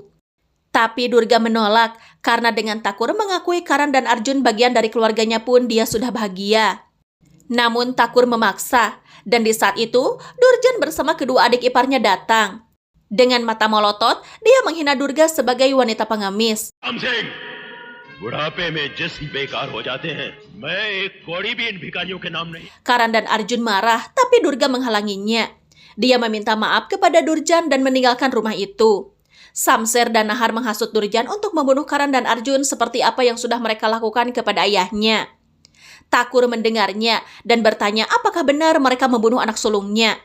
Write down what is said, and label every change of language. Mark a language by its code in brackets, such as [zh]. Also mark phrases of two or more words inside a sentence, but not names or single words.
[id] Tapi Durga menolak, karena dengan Thakur mengakui Karan dan Arjun bagian dari keluarganya pun dia sudah bahagia. Namun Thakur memaksa, dan di saat itu Durjan bersama kedua adik iparnya datang. Dengan mata melotot, dia menghina Durga sebagai wanita pengemis. [hi] बुढ़ापे में जिस्म बेकार हो जाते हैं, मैं एक कौड़ी भी इन भिखारियों के नाम नहीं। [id] Karan dan Arjun marah, tapi Durga menghalanginya. Dia meminta maaf kepada Durjan dan meninggalkan rumah itu. Samser dan Nahar menghasut Durjan untuk membunuh Karan dan Arjun seperti apa yang sudah mereka lakukan kepada ayahnya. Thakur mendengarnya dan bertanya apakah benar mereka membunuh anak sulungnya.